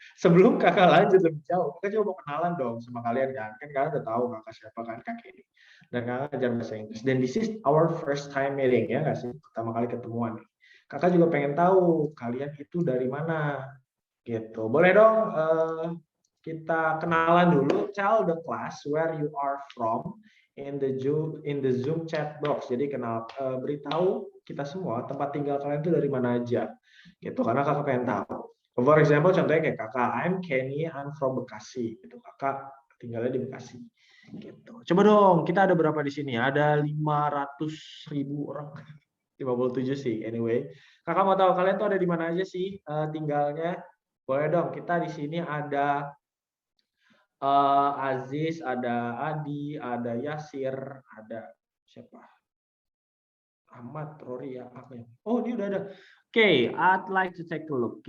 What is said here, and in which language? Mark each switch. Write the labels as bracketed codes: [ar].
[id] Sebelum kakak lanjut lebih jauh, kakak coba mau kenalan dong sama kalian kan. Kan kalian udah tahu kakak siapa kan, kakak ini. Dan kakak ngajar bahasa Inggris. Dan [en] this is our first time meeting [id] ya nggak sih? Pertama kali ketemuan nih. Kakak juga pengen tahu kalian itu dari mana gitu. Boleh dong kita kenalan dulu. [en] Tell the class where you are from in the Zoom chat box. [id] Jadi beritahu kita semua tempat tinggal kalian itu dari mana aja gitu, karena kakak pengen tahu. [en] For example, [id] contohnya kayak kakak, [en] I'm Kenny, I'm from Bekasi gitu. [id] Kakak tinggalnya di Bekasi gitu. Coba dong, kita ada berapa di sini? Ada 500.000 orang. 57 sih anyway. Kakak mau tahu kalian tuh ada di mana aja sih tinggalnya? Boleh dong, kita di sini ada Aziz, ada Adi, ada Yasir, ada siapa? Ahmad, Rory ya, apa ya? Oh, ini udah ada. [en] Oke, I'd like to take a look.